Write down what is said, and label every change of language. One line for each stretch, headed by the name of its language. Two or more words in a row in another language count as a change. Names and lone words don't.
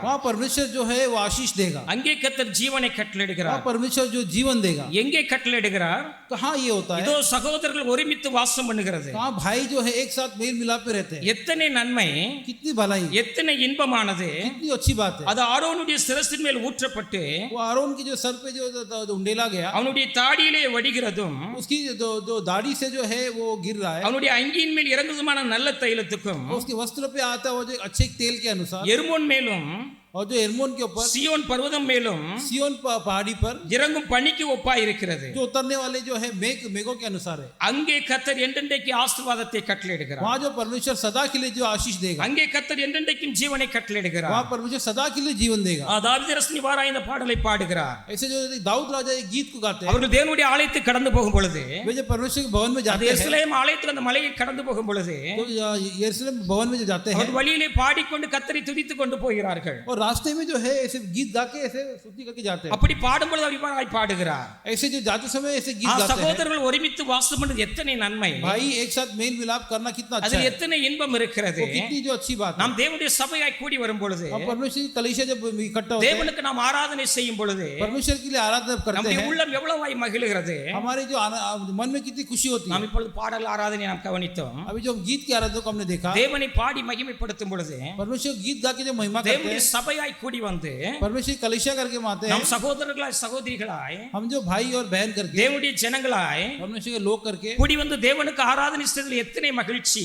Hindi: वहाँ परमेश्वर जो है वो आशीष देगा।
Tamil: அங்கே கர்த்தர் ஜீவனை கட்டளையிடுகிறார்.
Hindi: वहाँ परमेश्वर जो जीवन देगा।
Tamil: எங்கே கட்டளையிடுகிறார்?
Hindi: कहाँ ये होता है?
Tamil: இதோ சகோதரர்கள் ஒருமித்து வாசம் பண்ணுகிறது.
Hindi: कहाँ भाई जो है एक साथ मेल मिलाप पे रहते हैं।
Tamil: எத்தனை நன்மை,
Hindi: कितनी भलाई,
Tamil: எத்தனை இன்பமானது.
Hindi: कितनी अच्छी बात है।
Tamil: அது ஆரோனுடைய சிரசின் மேல் ஊற்றப்பட்டு
Hindi: वो आरोन की जो सर पे जो उंडेला गया,
Tamil: அவனுடைய தாடியிலே வடிகிறதும்,
Hindi: उसकी जो दाढ़ी से जो है वो गिर रहा है,
Tamil: அவனுடைய அங்கியின் மேல் இறங்குதுமான நல்ல தைலத்துக்கும்,
Hindi: उसके वस्त्र पे आता है जो अच्छे तेल के अनुसार,
Tamil: எர்மோன் மேலும்
Hindi: और जो एर्मोन के ऊपर
Tamil: சியோன் பர்வதம் மேலும்
Hindi: सियोन पहाड़ी पर
Tamil: இறங்கும் பனிக்கு ஒப்பாய் இருக்கிறது.
Hindi: जो उतरने वाले जो है मेघों के अनुसार है।
Tamil: அங்கே கர்த்தர் என்றென்றைக்கு ஆசீர்வாதத்தை கட்டளையிடுகிறார்.
Hindi: वहाँ जो परमेश्वर सदा के लिए जो आशीष देगा,
Tamil: அங்கே கர்த்தர் என்றென்றைக்கும் ஜீவனை கட்டளையிடுகிறார்.
Hindi: वहाँ परमेश्वर सदा के लिए जीवन देगा।
Tamil: தாவீது அரசன் இவ்வாறாய் இந்த பாடலை பாடுகிறார்.
Hindi: ऐसे जो दाऊद राजा एक गीत को गाते हैं,
Tamil: அவர்கள் தேவனுடைய ஆலயத்தை கடந்து போகும் பொழுது,
Hindi: वे जब परमेश्वर के भवन में
Tamil: அது
Hindi: जाते हैं,
Tamil: எருசலேம் ஆலயத்தில் அந்த மலையை கடந்து போகும் பொழுது,
Hindi: तो यरूशलेम भवन में जो जाते हैं,
Tamil: அவர் வழியிலே பாடிக்கொண்டு கர்த்தரை துதித்துக் கொண்டு போகிறார்கள்.
Hindi: और रास्ते में जो है ऐसे गीत गा के ऐसे स्तुति करके जाते हैं।
Tamil: அப்படி பாடும் பொழுது அவர் இவ்வாறாய் பாடுகிறார்.
Hindi: ऐसे जो जाते समय ऐसे गीत गाते हैं।
Tamil: சகோதரர்கள் ஒருமித்து வாசம் பண்ணுவது எத்தனை நன்மை,
Hindi: भाई एक साथ मेल मिलाप करना कितना अच्छा
Tamil: அதில்
Hindi: है,
Tamil: எத்தனை இன்பம் இருக்கிறது.
Hindi: वो कितनी जो अच्छी बात है।
Tamil: நாம் தேவனுடைய சபையாய் கூடி வரும் பொழுது,
Hindi: और परमेश्वर की कलीसिया जब इकट्ठा होते हैं,
Tamil: தேவனுக்கு நாம் ஆராதனை செய்யும் பொழுது
Hindi: परमेश्वर के लिए आराधना करते
Tamil: நம்முடைய
Hindi: हैं,
Tamil: உள்ளம் எவ்வளவாய் மகிழுகிறது.
Hindi: हमारे जो मन में कितनी खुशी होती है।
Tamil: நாம் இப்பொழுது பாடல் ஆராதனை நாம் கவனித்தோம்.
Hindi: अभी जो गीत की आराधना को हमने देखा,
Tamil: தேவனை பாடி மகிமைப்படுத்தும் பொழுது
Hindi: परमेश्वर गीत गा के जो महिमा करते
Tamil: தேவனுடைய
Hindi: हैं,
Tamil: சபையாய் கூடி வந்து
Hindi: परमेश्वर की कलीसिया करके आते हैं,
Tamil: நாம் சகோதரர்களாய் சகோதரிகளாய்,
Hindi: हम जो भाई और बहन करके,
Tamil: தேவனுடைய ஜனங்களாய்
Hindi: परमेश्वर के लोग करके
Tamil: கூடி வந்து தேவனுக்கு ஆராதனை செய்வதில் எத்தனை மகிழ்ச்சி,